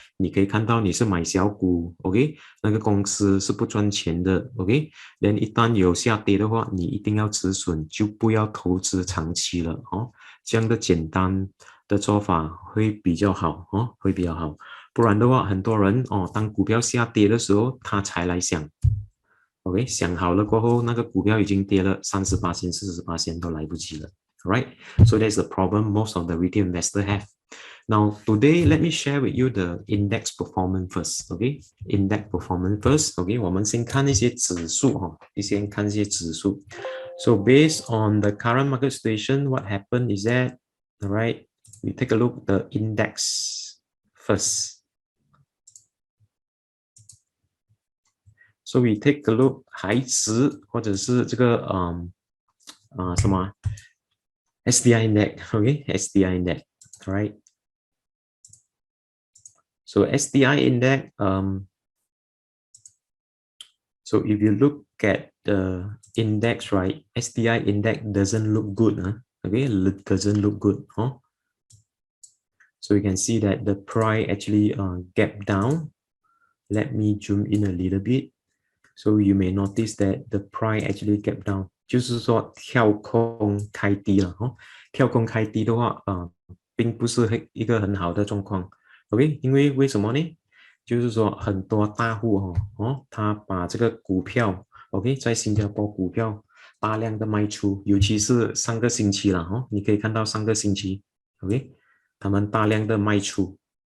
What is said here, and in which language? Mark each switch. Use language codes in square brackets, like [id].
[zh] 你可以看到你是买小股 ，OK， 那个公司是不赚钱的 ，OK， then 一旦有下跌的话，你一定要止损，就不要投资长期了这样的简单的做法会比较好会比较好。不然的话，很多人当股票下跌的时候，他才来想 ，OK， 想好了过后，那个股票已经跌了30%、40%都来不及了 ，right？ [en] So that's the problem most of the retail investors have. Now today, let me share with you the index performance first. OK, index performance first. [zh] OK， 我们先看一些指数先看一些指数。 [en] So based on the current market situation, what happened is that, all right, we take a look at the index first. So we take a look 海指或者是这个什么 SDI index, okay, SDI index, all right. So SDI index, so if you look at the index, right, SDI index doesn't look good, okay, it doesn't look good, So you can see that the price actually gap down. Let me zoom in a little bit. So you may notice that the price actually gap down. [zh] 就是说跳空开低了跳空开低的话并不是一个很好的状况 OK 因为为什么呢就是说很多大户他把这个股票 OK 在新加坡股票大量的卖出尤其是上个星期了你可以看到上个星期 OK 他们大量的卖出